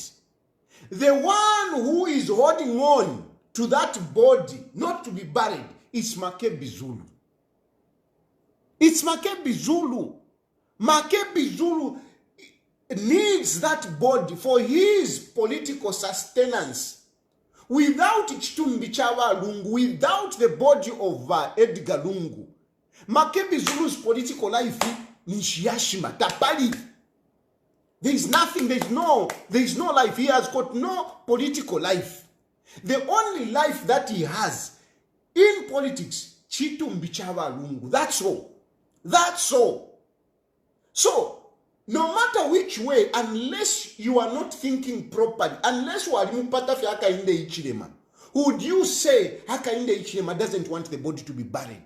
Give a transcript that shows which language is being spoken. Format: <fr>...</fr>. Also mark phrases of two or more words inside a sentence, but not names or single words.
<en>The one who is holding on to that body not to be buried is Makebi Zulu. It's Makebi Zulu. Makebi Zulu needs that body for his political sustenance. Without Chitumbi Chabalungu, without the body of Edgar Lungu, Makebi Zulu's political life</en> <bem>ni shiyashima, tapali.</bem> <en>There is nothing, there is no life. He has got no political life. The only life that he has in politics, Chitumbi Chabalungu. That's all. That's all. So, no matter which way, unless you are not thinking properly, unless you are Hakainde Hichilema, would you say Hakainde Hichilema doesn't want the body to be buried?</en>